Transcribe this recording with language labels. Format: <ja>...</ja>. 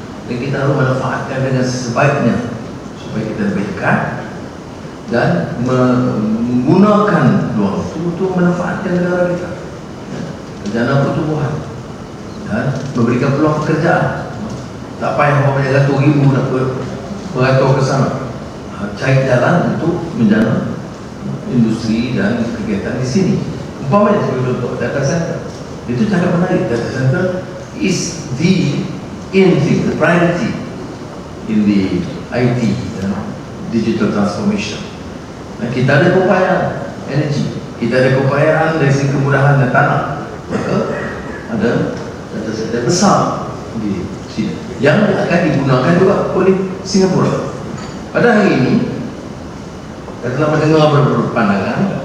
<ms>Dan kita harus manfaatkan dengan sebaiknya supaya kita lebih dekat dan menggunakan peluang itu untuk manfaatkan negara kita, kerjaan pertumbuhan dan memberikan peluang pekerjaan. Tak payah banyak ratus ribu nak beratur ke sana. Cari jalan untuk menjana industri dan kegiatan di sini. Umpamanya sebagai contoh data center, itu sangat menarik.</ms> <en>Data center is the in-thing, the priority in the IT digital transformation.</en> <ms>Dan kita ada keupayaan energi, kita ada keupayaan dari segi kemudahan dan tanah, maka ada data center besar di sini yang akan digunakan juga oleh Singapura. Pada hari ini, saya telah mendengar beberapa pandangan.</ms>